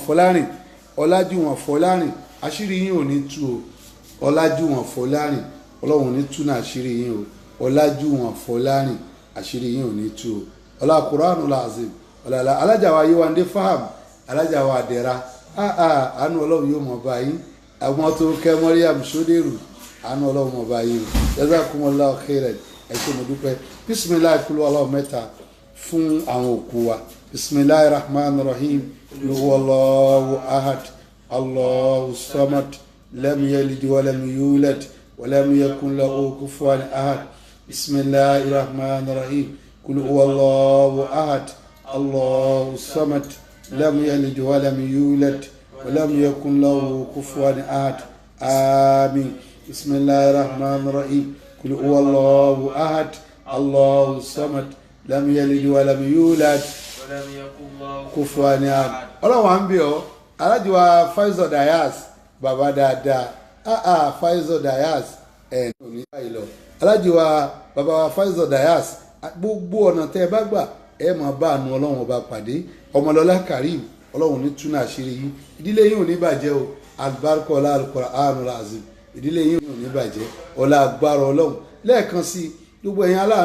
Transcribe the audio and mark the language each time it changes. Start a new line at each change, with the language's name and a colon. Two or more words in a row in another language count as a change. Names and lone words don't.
Yoruba: Fọlárìn Ọlájúwọ̀n Fọlárìn àṣírí yín ò ní tú o Ọlájúwọ̀n Fọlárìn Ọlọ́run ní tú náà àṣírí yín o Ọlájúwọ̀n Fọlárìn àṣírí yín ò ní tú o ọlá
Arabic: القرآن العظيم
Yoruba: ọlá alájà wa Yéwándé Faham alájà wa Àdẹ̀ra àánú Ọlọ́run yóò mọ̀ báyìí àwọn tó kẹ́ Mariam Sódèrù àánú Ọlọ́run mọ̀ báyìí
Arabic: جزاكم الله خيرا
Yoruba: ẹ ṣé mo dúpẹ́ bisimilayi kúlú Ọlọ́run mẹ́ta fún àwọn òkú wa
Arabic: بسم الله الرحمن الرحيم هو الله أحد الله الصمد لم يلد ولم يولد ولم يكن له كفوا أحد بسم الله الرحمن الرحيم قل هو الله أحد الله الصمد لم يلد ولم يولد ولم يكن له كفوا أحد آمين بسم الله الرحمن الرحيم قل هو الله أحد الله الصمد لم يلد ولم يولد ولم يكن له كفوا أحد
Yoruba: ọlọ́wọ́ à ń bẹ̀ ọ́ alájọ wa Faisal Dayas bàbá dáadáa Faisal Dayas ẹ̀ ní báyìí lọ alájọ wa bàbá wa Faisal Dayas gbogbo ọ̀nà tẹ́ ẹ bá gbà ẹ máa bá àánú Ọlọ́run ọba pàdé Ọmọlọ́lá Karim Ọlọ́run ní túnà àṣírí yín ìdílé yín ò ní bàjẹ́ o alibarika ọlá
Arabic: القرآن العظيم
Yoruba: ìdílé yín ò ní bàjẹ́ ọlá agbára Ọlọ́run lẹ́ẹ̀kan sí gbogbo ẹ̀yin